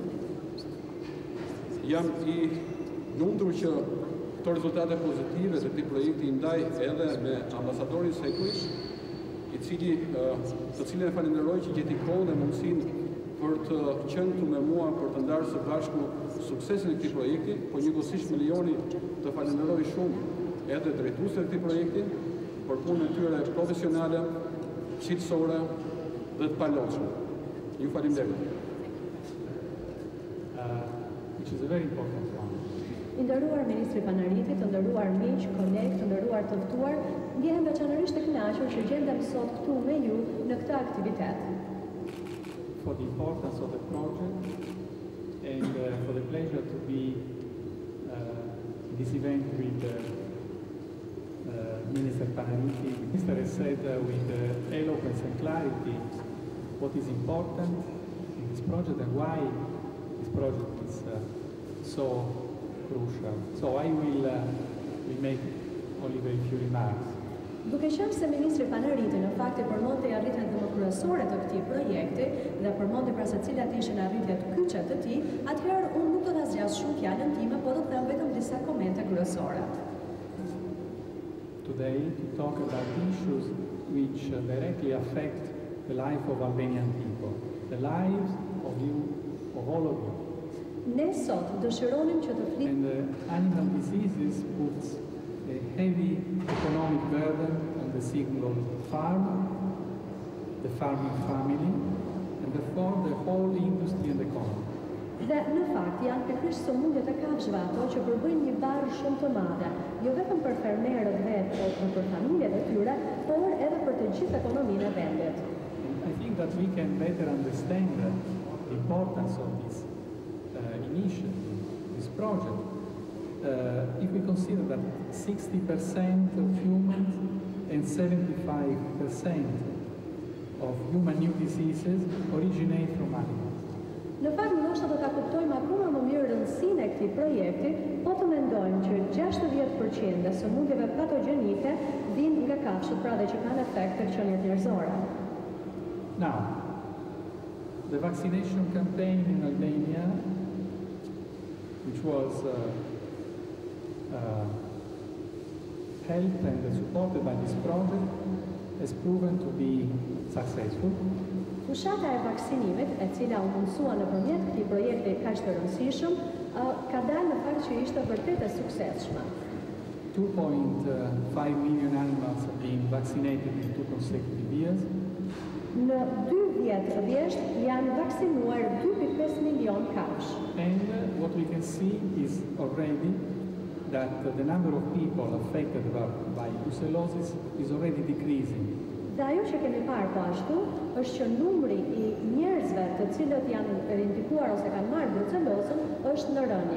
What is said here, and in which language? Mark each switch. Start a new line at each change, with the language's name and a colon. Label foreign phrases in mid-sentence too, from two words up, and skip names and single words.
Albanian: Jam i lumtur që këto rezultate pozitive të këtij projekti i ndaj edhe me ambasadorin Sekuish, të cilin e falenderoj që gjeti kohën dhe mundësinë për të qenë këtu me mua për të ndarë së bashku suksesin e këtij projekti, po njëkohësisht me lejoni të falenderoj shumë edhe drejtuesit e këtij projekti për punën e tyre profesionale, qetësore dhe të palotshme. Ju falenderoj.
English: Which is a very important one.
Albanian: I nderuar Ministri Panariti, të nderuar miq, kolegë, të nderuar të ftuar, ndjehem veçanërisht të kënaqur që gjendem sot këtu me ju në këtë aktivitet.
English: For the importance of the project and for the pleasure to be in this event with Minister Panariti. The Minister has said with eloquence and clarity what is important in this project and why this project is so crucial. So I will make only very few remarks.
Albanian: Duke qenë se Ministri Panariti në fakt e përmendte arritjet më kryesore të këtij projekti dhe përmendte pra se cilat ishin arritjet kyçe të tij, atëherë unë nuk do ta zgjas shumë fjalën time, por do të them vetëm disa komente kryesore.
English: Today to talk about issues which directly affect the life of Albanian people, the lives of you, of all of you.
Albanian: Ne sot dëshironim që të flisim.
English: And animal diseases puts a heavy economic burden on the single farmer, the farming family, and therefore the whole industry and economy.
Albanian: Dhe në fakt janë pikërisht sëmundjet e kafshëve ato që përbëjnë një barë shumë të madhe, jo vetëm për fermerët për familjet e tyre, por edhe për të gjithë ekonominë e vendit.
English: I think that we can better understand the importance of this initiative, this project, if we consider that 60% of humans and 75% of human new diseases originate from animals.
Albanian: Në fakt, ndoshta do ta kuptojmë akoma më mirë rëndësinë e këtij projekti, po të mendojmë që 60% e sëmundjeve patogjenike vijnë nga kafshët, pra dhe që kanë efekt tek qeniet njerëzore.
English: Now, the vaccination campaign in Albania, which was helped and supported by this project, has proven to be successful.
Albanian: Fushata e vaksinimit, e cila u mundsua nëpërmjet këtij projekti kaq të rëndësishëm, ka dalë në fakt që ishte vërtet e suksesshme.
English: 2.5 million animals have been vaccinated in 2 consecutive years.
Albanian: Në 2 vjet rrjedhë janë vaksinuar 2.5 milion kafsh.
English: And what we can see is already that the number of people affected by brucellosis is already decreasing.
Albanian: Dhe ajo që kemi parë po ashtu është që numri I njerëzve të cilët janë rindikuar ose kanë marrë brucellozën është në rënje.